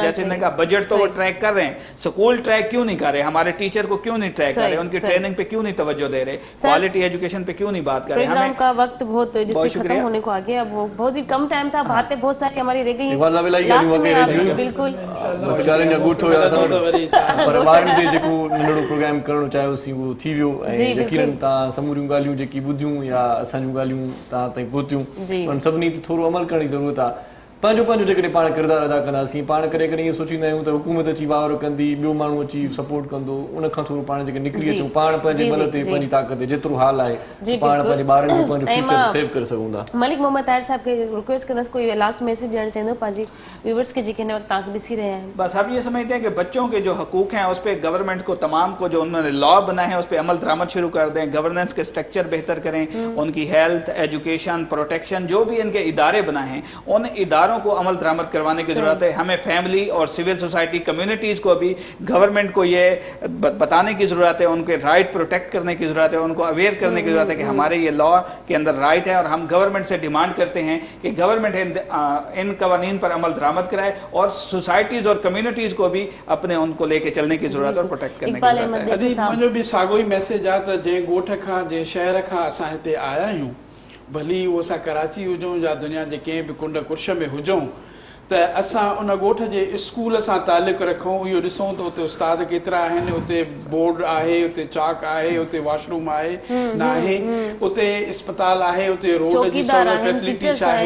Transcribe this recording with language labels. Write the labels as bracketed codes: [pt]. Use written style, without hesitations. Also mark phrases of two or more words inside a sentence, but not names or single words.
[ur] جیسے انہوں نے کہا بجٹ تو وہ ٹریک کر رہے ہیں, [en] school track [ur] کیوں نہیں کر رہے، ہمارے ٹیچر کو کیوں نہیں ٹریک کر رہے، ان کی ٹریننگ پہ کیوں نہیں توجہ دے رہے, [en] quality education [ur] پہ کیوں نہیں بات کر رہے. ہمیں کا وقت بہت جس سے ختم ہونے کو آ گیا، اب وہ بہت ہی کم ٹائم تھا، باتیں بہت ساری ہماری رہ گئی. بالکل [sd] बस ॻाल्हियुनि जा ॻोठ हुया पर ॿारनि ते जेको नंढड़ो प्रोग्राम करणो चाहियोसीं उहो थी वियो। ऐं यकीनन तव्हां समूरियूं ॻाल्हियूं जेकी ॿुधियूं या असांजूं ॻाल्हियूं तव्हां ताईं पहुतियूं, उन सभिनी ते थोरो अमल करण जी ज़रूरत आहे। पंहिंजो पंहिंजो जेकॾहिं पाण किरदारु अदा कंदासीं, पाण कॾहिं कॾहिं इहो सोचींदा आहियूं त हुकूमत अची वावर कंदी, ॿियो माण्हू अची सपोर्ट कंदो, उन खां थोरो पाण जेके निकिरी अचूं, पाण पंहिंजे बल ते, पंहिंजी ताक़त ते जेतिरो हाल आहे पाण पंहिंजे ॿारनि जो पंहिंजो [en] future save [sd] करे सघूं था। मलिक मोहम्मद ताहिर साहब खे रिक्वेस्ट करना, कोई [en] last message [sd] ॾियणु चाहींदो पंहिंजी व्यूअर्स के जेके हिन वक़्तु तव्हांखे ॾिसी रहिया आहिनि। [ur] بس ہم یہ سمجھتے ہیں کہ بچوں کے جو حقوق ہیں اس پر گورنمنٹ کو، تمام کو جو انہوں نے لاء بنائے ہیں اس پر عمل درآمد شروع کر دیں، گورننس کے سٹرکچر بہتر کریں، ان کی ہیلتھ، ایجوکیشن، پروٹیکشن، جو بھی ان کے ادارے بنائے ہیں ان اداروں کو عمل درآمد کروانے کی ضرورت ہے. ہمیں فیملی اور [en] civil society communities [ur] کو بھی، گورنمنٹ کو یہ بتانے کی ضرورت ہے، ان کے [en] right protect [ur] کرنے کی ضرورت ہے، ان کو اویئر کرنے کی ضرورت ہے کہ ہمارے یہ لاء کے اندر رائٹ ہے اور ہم گورنمنٹ سے ڈیمانڈ کرتے ہیں کہ گورنمنٹ ان قوانین پر عمل درآمد کرائے اور سوسائٹیز اور کمیونٹیز کو بھی اپنے ان کو لے کے چلنے کی ضرورت ہے اور پروٹیکٹ کرنے کی ضرورت ہے. [sd] अदी मुंहिंजो बि साॻियो ई मैसेज आहे त जंहिं ॻोठ खां, जंहिं शहर खां असां हिते आया आहियूं, भली उहो असां कराची हुजूं या दुनिया जे कंहिं बि कुंड कुर्श में हुजूं, त असां उन ॻोठ जे स्कूल सां तालुक़ु रखूं, इहो ॾिसूं त उते उस्ताद केतिरा आहिनि, उते बोर्ड आहे, उते चाक आहे, उते वॉशरूम आहे न आहे, उते अस्पताल आहे, उते रोड जी सहूलियत फैसिलिटी छा आहे।